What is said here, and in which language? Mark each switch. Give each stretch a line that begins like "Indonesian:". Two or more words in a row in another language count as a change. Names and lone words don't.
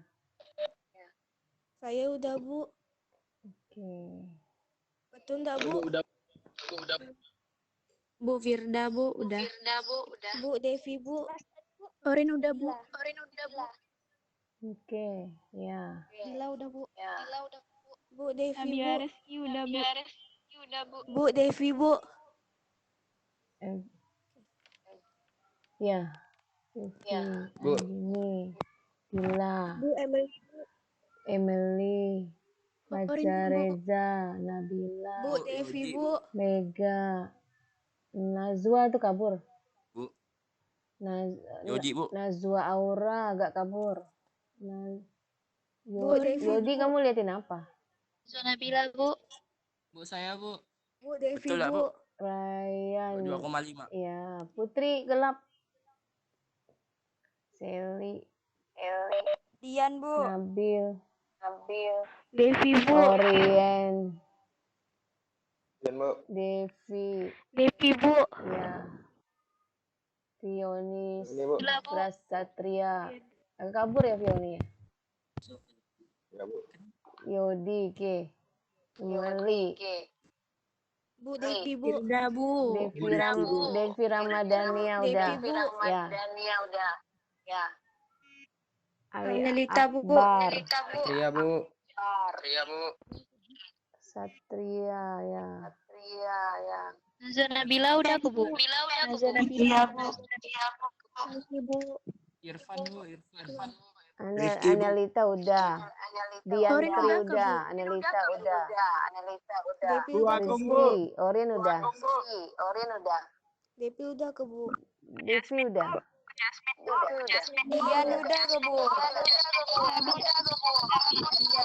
Indonesian: Saya udah, Bu. oke. Betul nggak, Bu? Udah. Bu Firda, Bu, udah. Bu Devi, Bu. Orin udah, Bu. Oke, ya. Dila udah, Bu. Bu Devi, Nabila Bu. Reski udah, Bu. Bu Devi, Bu. Eh, ya. Vivi, Bu. Andini, Dila, Bu Emily. Emily, Orin, Baca Bu. Reza, Nabila, Bu Devi, Bu. Mega, Najwa tuh kabur. Bu. Yoji, Bu. Najwa Aura agak kabur. Bu Devi, Yodi, Bu. kamu liatin apa? Nabila, Bu. Bu saya, Bu. Bu Devi, Betul lah, Bu. Bu. Ryan. 2,5. Ya, Putri gelap. Sally, Dian, Bu. Nabil, Devi, Bu. Orien, Bu. Devi, Devi, Bu. ya, Fionis, Ini, Bu. Prasatria. Agak kabur ya Fioni ya? Ya, Bu. Yodi, ke. Emily, Bu Devi, Bu. Firda, Bu. Devi Ramadhania udah. Devi, Bu. Ya. Ali Anelita, Bu. Akbar, Iya, Bu. Satria, ya. Nazwa Nabila udah, Bu. Nazwa Nabila, Bu. Bu. Irfan, Bu, Irfan. Anelita udah. Diantri udah, udah. Anelita udah. Devi Bu, udah, Agung, Bu. Bu. Rizky, Orien udah. Devi udah ke, Bu. Devi udah. Dian udah ke, Bu. Dian.